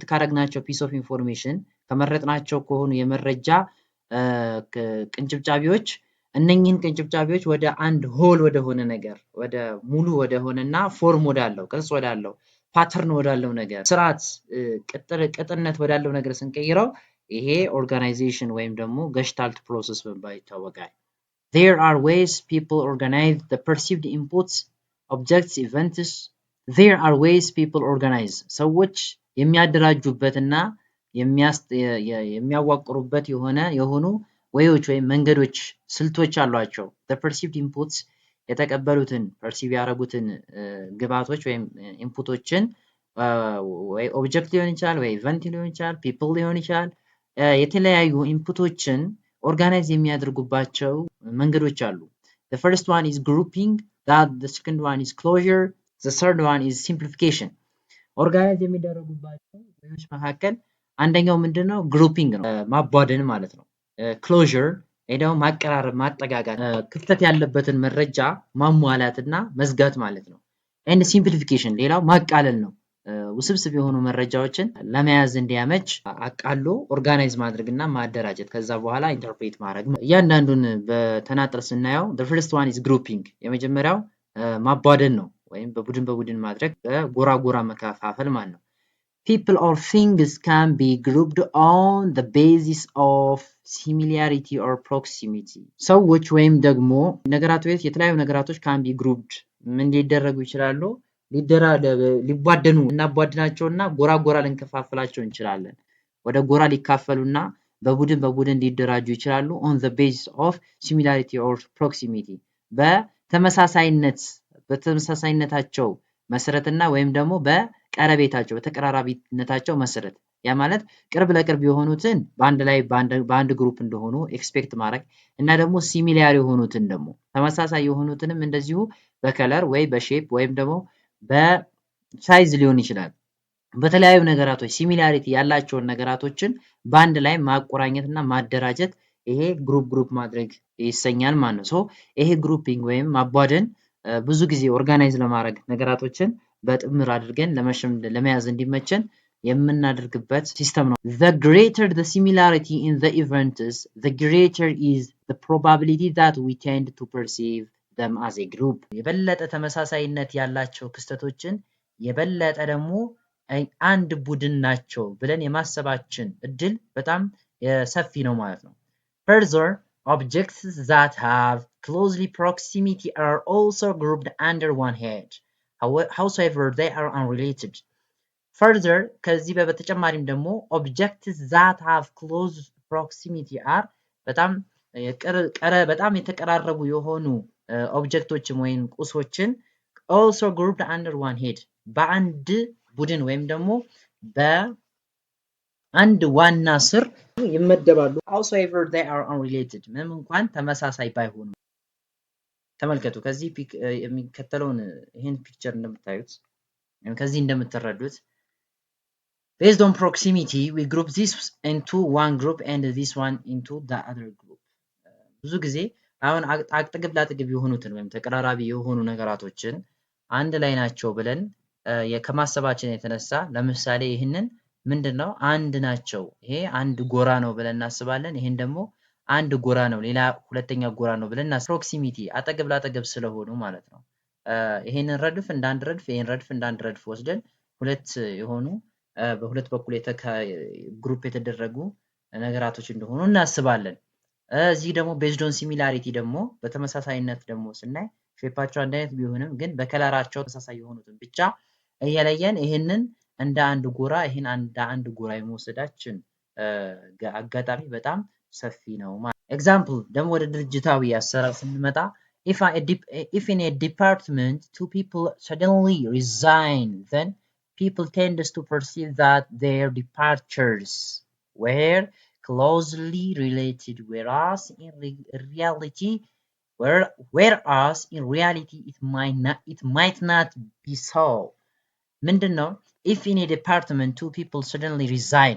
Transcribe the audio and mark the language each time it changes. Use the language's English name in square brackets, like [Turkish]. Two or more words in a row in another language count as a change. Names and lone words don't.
[Amharic] ካረግናቸው [English] piece of information [Amharic] ከመረጥናቸው ከሆኑ የመረጃ ቅንጭብጫቢዎች እነኚህን ቅንጭብጫቢዎች ወደ አንድ ሆል ወደ ሆነ ነገር ወደ ሙሉ ወደ ሆነና ፎርም ወዳለው ቅርጽ ወዳለው ፓተርን ወዳለው ነገር ስርዓት ቅጥነት ወዳለው ነገር ስንቀይረው ይሄ ኦርጋናይዜሽን ወይም ደግሞ [English] gestalt process [Amharic] በመባል ይታወቃል። [English] There are ways people organize the perceived inputs, objects, events. There are ways people organize. [Amharic] ሰዎች የሚያደራጁበትና የሚያዋቅሩበት የሆኑ ወይዎች ወይም መንገዶች ስልቶች አሏቸው። [English] The perceived inputs [Amharic] የተቀበሉትን ፐርሲቭ ያደረጉትን ግብዓቶች ወይም ኢንፑቶችን ወይ ኦብጀክት ሊሆን ይችላል ወይ ኢቨንት ሊሆን ይችላል ፒፕል ሊሆን ይችላል የተለያዩ ኢንፑቶችን ኦርጋናይዝ የሚያደርጉባቸው መንገዶች አሉ። [English] The first one is grouping, the second one is closure, the third one is simplification. [Amharic] ኦርጋናይዝ የሚደረጉባቸው ወይዎች መካከል አንደኛው ምንድነው? ግሩፒንግ ነው፣ ማቧደን ማለት ነው። ክሎዥር ሄደው ማቀራረብ፣ ማጠጋጋት፣ ክፍተት ያለበትን መረጃ ማሟላትና መዝጋት ማለት ነው። [English] and simplification [Amharic] ሌላው ማቃለል ነው። ውስብስብ የሆኑ መረጃዎችን ለመያዝ እንዲያመች አቃሎ ኦርጋናይዝ ማድረግና ማደራጀት ከዛ በኋላ ኢንተርፕሬት ማድረግ። እያንዳንዱን በተናጠል ስናየው [English] the first one is grouping [Amharic] የመጀመሪያው ማቧደን ነው ወይም በቡድን ማድረግ በጎራ ጎራ መከፋፈል ማለት ነው። [English] People or things can be grouped on the basis of similarity or proximity. [Amharic] ሰዎች ወይም ደግሞ ነገራቶች የተለያዩ ነገራቶች [English] can be grouped [Amharic] ምን ሊደረጉ ይችላሉ? ሊቧደኑ እናቧድናቸውና ጎራ ጎራ ልንከፋፍላቸው እንችላለን። ወደ ጎራ ሊካፈሉና በቡድን ሊደራጁ ይችላሉ [English] on the basis of similarity or proximity [Amharic] በተመሳሳይነታቸው መሰረትና ወይም ደግሞ በቀረቤታቸው በተቀራራቢነታቸው መሰረት ያ ማለት ቅርብ ለቅርብ የሆኑትን በአንድ ግሩፕ እንደሆኑ ኤክስፔክት ማድረግ እና ደግሞ ሲሚላር የሆኑትን ደግሞ ተመሳሳይ የሆኑትንም እንደዚሁ በከለር ወይ በሼፕ ወይም ደግሞ በሳይዝ ሊሆን ይችላል በተለያዩ ነገራቶች ሲሚላሪቲ ያላቸውን ነገራቶችን በአንድ ላይ ማቆራኘትና ማደራጀት ይሄ ግሩፕ ማድረግ ይሰኛል ማለት ነው። ሶ ይሄ ግሩፒንግ ወይም ማቧደን ብዙ ጊዜ ኦርጋናይዝ ለማድረግ ነገራቶችን በጥምር አድርገን ለመያዝ እንዲመቸን የምናደርግበት ሲስተም ነው። [English] The greater the similarity in the events, the greater is the probability that we tend to perceive them as a group. [Amharic] የበለጠ ተመሳሳይነት ያላቸው ክስተቶችን የበለጠ ደግሞ አንድ ቡድን ናቸው ብለን የማሰባችን እድል በጣም ሰፊ ነው ማለት ነው። [English] Further, objects that have closely proximity are also grouped under one head. However, they are unrelated. Further, [Amharic] ከዚህ በተጨማሪም ደግሞ [English] objects that have close proximity are በጣም [Amharic] የተቀራረቡ የሆኑ ኦብጀክቶችን ወይም ቁሶችን [English] also grouped under one head [Amharic] በአንድ ቡድን ወይም ደግሞ አንድ ዋና ስር ይመደባሉ። [English] however they are unrelated [Amharic] ምንም እንኳን ተመሳሳይ ባይሆኑ። ተመልከቱ ከዚህ የሚከተለውን ይሄን ፒክቸር እንደምታዩት ከዚህ እንደምትረዱት [English] based on proximity we group this into one group and this one into the other group [Amharic] ብዙ ጊዜ አሁን አጥግብ ላጥግብ የሆኑትን ወይም ተቀራራቢ የሆኑ ነገራቶችን አንድ ላይ ናቸው ብለን ከማሰባችን የተነሳ ለምሳሌ ይሄንን ምንድነው አንድ ናቸው ይሄ አንድ ጎራ ነው ብለን እናስባለን ይሄን ደግሞ አንድ ጎራ ነው ሌላ ሁለተኛ ጎራ ነው ብለን ፕሮክሲሚቲ አጠገብ ላጠገብ ስለሆኑ ማለት ነው ይሄንን ረድፍ እንዳንድ ረድፍ ይሄን ረድፍ እንዳንድ ረድፍ ወስደን ሁለት የሆኑ በሁለት በኩል ግሩፕ የተደረጉ ነገራቶች እንደሆኑ እናስባለን እዚህ ደግሞ [English] based on similarity [Amharic] ደግሞ በተመሳሳይነት ደግሞ ስናይ ሼፓቸው አንድ አይነት ቢሆንም ግን በከለራቸው ተመሳሳይ የሆኑትን ብቻ እየለየን ይሄንን እንደ አንድ ጎራ ይሄን እንደ አንድ ጎራ የመወሰዳችን አጋጣሚ በጣም ሰፊ ነው ማለት ኤግዛምፕል ደግሞ ወደ ድርጅታዊ አሰራር ስንመጣ [English] if in a department two people suddenly resign then people tend to perceive that their departures were closely related whereas in reality it might not be so ምንድነው if in a department two people suddenly resign